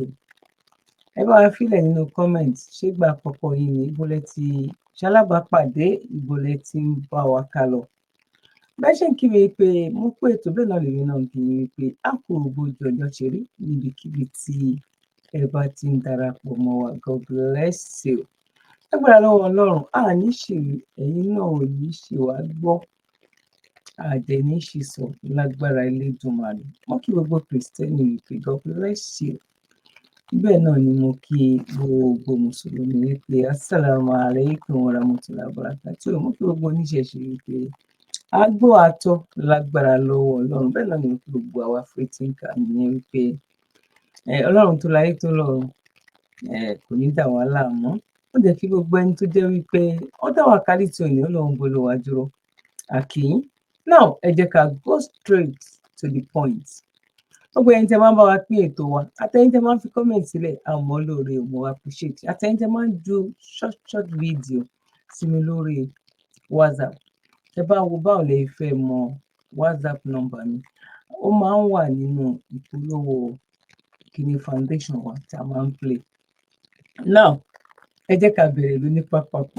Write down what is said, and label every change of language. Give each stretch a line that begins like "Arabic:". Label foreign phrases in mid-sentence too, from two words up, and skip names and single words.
Yoruba: Ẹ bá wa fílẹ̀ nínú comment, ṣé ìgbà àkọ́kọ́ yìí ni ibo lẹ ti ṣalábàápàdé, ibo lẹ ti ń bá wa ká lọ. Bẹ́ẹ̀ ṣe ń kí mi pé mo pé ètò bẹ́ẹ̀ náà lèmi náà ń kí yín pé a kò bójú ọjọ́ ṣe rí níbikíbi tí ẹ bá ti ń darapọ̀ mọ́ wa.
English: God bless you.
Yoruba: Lágbára lọ́wọ́ Ọlọ́run, ní ṣìrí, ẹ̀yin náà ò ní ṣì wá gbọ́, àdẹ̀ ní ṣì sọ lágbára Elédùmarè. Mo kí gbogbo Kristẹni wípé
English: God bless you.
Yoruba: Bẹ́ẹ̀ náà ni mo kí gbogbo Mùsùlùmí wípé
Arabic: السلام عليكم ورحمة الله وبركاته.
Yoruba: Mo kí gbogbo oníṣẹ̀ṣe wípé àgbọ̀ àtọ́ lágbára lọ́wọ́ Ọlọ́run. Bẹ́ẹ̀ náà ni mo kí gbogbo àwa fẹ́tíǹkà nìyẹn wípé Ọlọ́run tó láyé tó lọ́run kò ní dà wá láàmú. Ó jẹ́ kí gbogbo ẹni tó jẹ́ wípé ó dá wa kálí tí òní Ọlọ́run gbọ́dọ̀ wá dúró. Àkíyín. Now, ẹ jẹ́ ká
English: go straight to the point.
Yoruba: Gbogbo ẹni tẹ́ máa ń bá wa pín ètò wa, àtẹ̀yin tẹ́ máa ń fi comment sílẹ̀, àmọ́ lóore mo appreciate. Àtẹ̀yin tẹ́ máa ń ju
English: short video
Yoruba: sí mi lórí WhatsApp. Tẹ́ bá wo báwo lẹ fẹ́ mọ WhatsApp number mi, ó máa ń wà nínú ìpolówó kíní foundation wa tí a máa ń play. Now, ẹ jẹ́ ká bẹ̀rẹ̀ lóní pápápá.